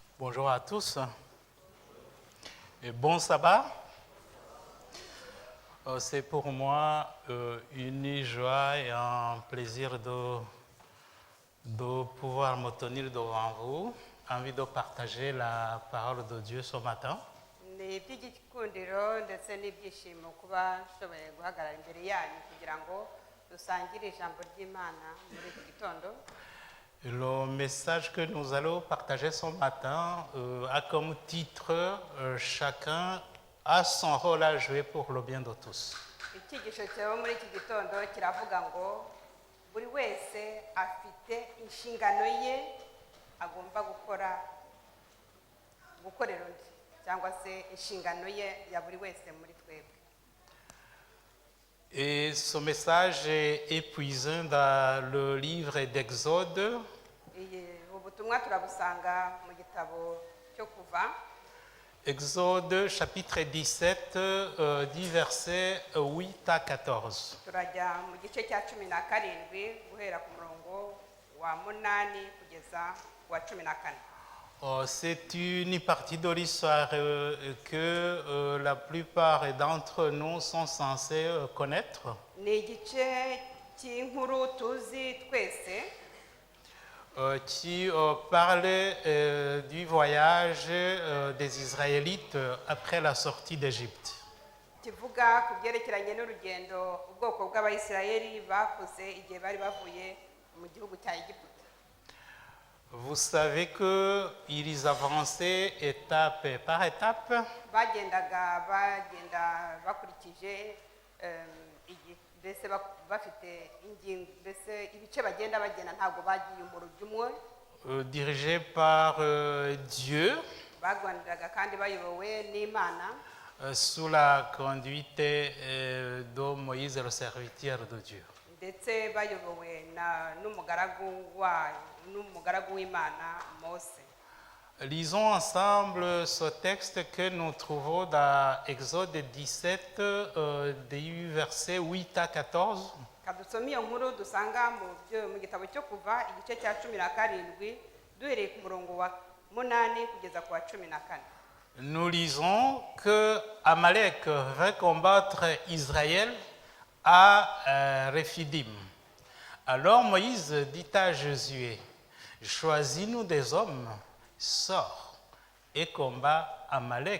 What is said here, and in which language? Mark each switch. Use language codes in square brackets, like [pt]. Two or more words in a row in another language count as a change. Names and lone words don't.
[fr] Bonjour à tous et bon sabbat. C'est pour moi une joie et un plaisir de pouvoir me tenir devant vous, envie de partager la parole de Dieu ce matin. [rw] ni iby'igikundiro ndetse n'ibyishimo kuba nshoboye guhagarara imbere yanyu kugira ngo dusangire ijambo ry'Imana muri iki gitondo. [fr] Le message que nous allons partager ce matin a comme titre Chacun a son rôle à jouer pour le bien de tous. [rw] Icyigisho cyawe muri iki gitondo kiravuga ngo buri wese afite inshingano ye agomba gukorera undi cyangwa se inshingano ye ya buri wese muri twebwe. [fr] Et ce message est épuisant dans le livre d'Exode. [rw] Ubutumwa turabusanga mu gitabo cyo kuva. [fr] Exode chapitre 17, du verset 8 à 14. [rw] Turajya mu gice cya 17 guhera ku murongo wa 8 kugeza ku wa 14. [fr] C'est une partie de l'histoire que la plupart d'entre nous sont censés connaître. [rw] Ni igice cy'inkuru tuzi twese [fr] Qui parle du voyage des Israélites après la sortie d'Égypte. [rw] kivuga ku byerekeranye n'urugendo ubwoko bw'Abayisiraheli bakoze igihe bari bavuye mu gihugu cya Egiputa. [fr] Vous savez qu'ils avançaient étape par étape. [rw] Bagenda bakurikije mbese bafite ingingo mbese ibice bagenda ntabwo bagiye mu rujyo umwe. [fr] Dirigés par Dieu. [rw] Bagwaniraga kandi bayobowe n'Imana. [fr] Sous la conduite de Moïse, le serviteur de Dieu. [rw] Ndetse bayobowe n'umugaragu w'Imana Mose. [fr] Lisons ensemble ce texte que nous trouvons dans Exode 17, du verset 8 à 14. [rw] Kadusome iyo nkuru dusanga mu gitabo cyo kuva igice cya 17 duhereye ku murongo wa 8 kugeza ku wa 14. [fr] Nous lisons que Amalek va combattre Israël à Rephidim. Alors Moïse dit à Josué, choisis-nous des hommes, sors et combat Amalek.